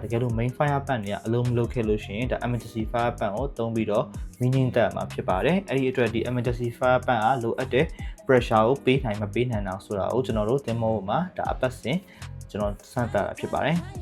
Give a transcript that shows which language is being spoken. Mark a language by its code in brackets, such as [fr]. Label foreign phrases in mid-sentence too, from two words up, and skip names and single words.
[my] ကယ်လို့ [en] main fire pan [my] တွေကအလုံးမလုပ်ခဲ့လို့ရှိရင်ဒါ [en] emergency fire pan [my] ကိုသုံးပြီးတော့မီးငြိမ်းတက်မှာဖြစ်ပါတယ်အဲ့ဒီအတွက်ဒီ [en] emergency fire pan [my] ကလိုအပ်တဲ့ pressure ကိုပေးနိုင်မပေးနိုင်အောင်ဆိုတာကိုကျွန်တော်တို့တင်မောမှာဒါအပတ်စဉ်ကျွန်တော်စမ်းသပ်တာဖြစ်ပါတယ်